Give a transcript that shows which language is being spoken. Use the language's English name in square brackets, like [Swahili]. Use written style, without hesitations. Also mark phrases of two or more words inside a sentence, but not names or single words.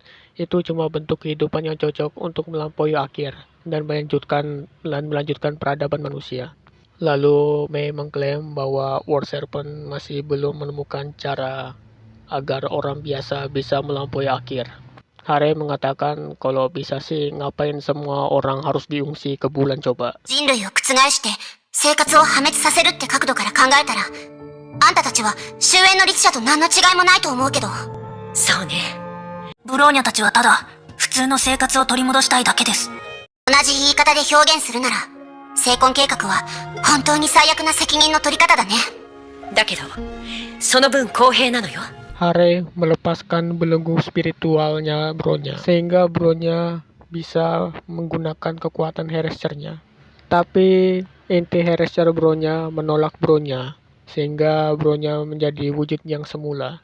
[Indonesian] Itu cuma bentuk kehidupan yang cocok untuk melampaui akhir dan melanjutkan peradaban manusia. Lalu May mengklaim bahwa World Serpent masih belum menemukan cara agar orang biasa bisa melampaui akhir. Harry mengatakan kalau bisa sih ngapain semua orang harus diungsi ke bulan coba. [Japanese] 人類を覆して生活を破滅させるって角度から考えたら、あんたたちは終焉の律者と何の違いもないと思うけど。そうね。ブローニャたちはただ普通の生活を取り戻したいだけです。同じ言い方で表現するなら、成婚計画は本当に最悪な責任の取り方だね。だけど、その分公平なのよ。 [Indonesian] Harry melepaskan belenggu spiritualnya Bronya, sehingga Bronya bisa menggunakan kekuatan Herrescher-nya. Tapi inti Herrescher Bronya menolak Bronya, sehingga Bronya menjadi wujud yang semula.